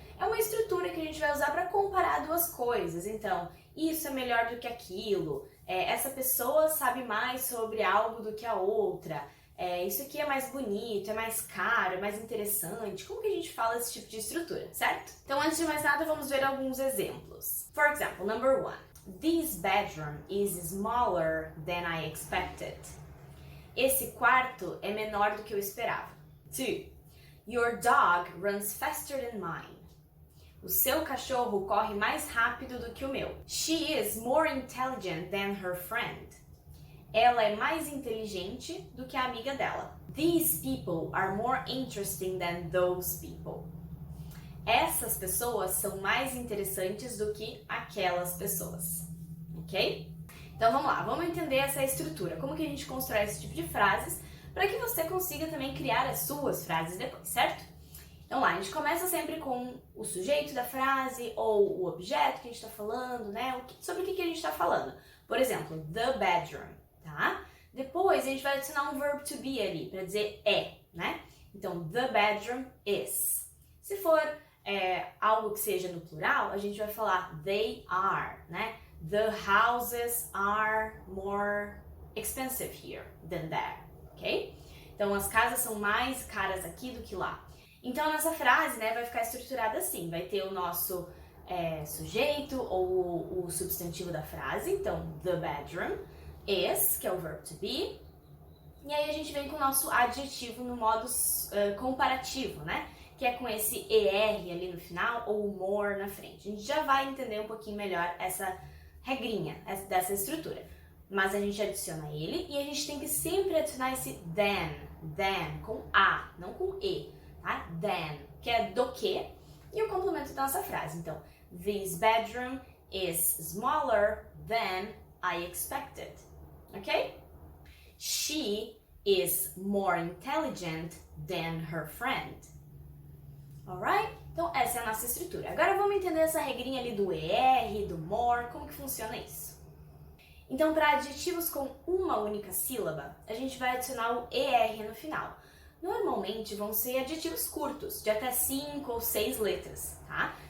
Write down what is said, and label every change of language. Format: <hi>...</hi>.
<pt>É uma estrutura que a gente vai usar para comparar duas coisas. Então, isso é melhor do que aquilo, essa pessoa sabe mais sobre algo do que a outra, isso aqui é mais bonito, é mais caro, é mais interessante. Como que a gente fala esse tipo de estrutura, certo? Então, antes de mais nada, vamos ver alguns exemplos.</pt> <en>For example, number 1. This bedroom is smaller than I expected.</en> <pt>Esse quarto é menor do que eu esperava.</pt> <en>2. Your dog runs faster than mine.</en> <pt>O seu cachorro corre mais rápido do que o meu.</pt> <en>She is more intelligent than her friend.</en> <pt>Ela é mais inteligente do que a amiga dela.</pt> <en>These people are more interesting than those people.</en> <pt>Essas pessoas são mais interessantes do que aquelas pessoas. Ok? Então vamos lá, vamos entender essa estrutura. Como que a gente constrói esse tipo de frases para que você consiga também criar as suas frases depois, certo? Então lá, a gente começa sempre com o sujeito da frase ou o objeto que a gente está falando, né? Sobre o que a gente está falando. Por exemplo,</pt> <en>the bedroom,</en> <pt>tá? Depois a gente vai adicionar um verb to be ali, para dizer é, né? Então,</pt> <en>the bedroom is.</en> <pt>Se for algo que seja no plural, a gente vai falar</pt> <en>they are,</en> <pt>né?</pt> <en>The houses are more expensive here than there, ok?</en> <pt>Então, as casas são mais caras aqui do que lá. Então, a nossa frase, né, vai ficar estruturada assim. Vai ter o nosso sujeito ou o substantivo da frase. Então,</pt> <en>the bedroom is,</en> <pt>que é o verb to be. E aí a gente vem com o nosso adjetivo no modo comparativo, né? Que é com esse ER ali no final ou more na frente. A gente já vai entender um pouquinho melhor essa regrinha, dessa estrutura. Mas a gente adiciona ele e a gente tem que sempre adicionar esse than, com A, não com E. Tá? Than, que é do que, e o complemento da nossa frase.</pt> <en>Então, this bedroom is smaller than I expected. Ok? She is more intelligent than her friend. Alright?</en> <pt>Então, essa é a nossa estrutura. Agora vamos entender essa regrinha ali do ER, do more, como que funciona isso. Então, para adjetivos com uma única sílaba, a gente vai adicionar o ER no final. Normalmente vão ser adjetivos curtos, de até 5 ou 6 letras, tá?</pt>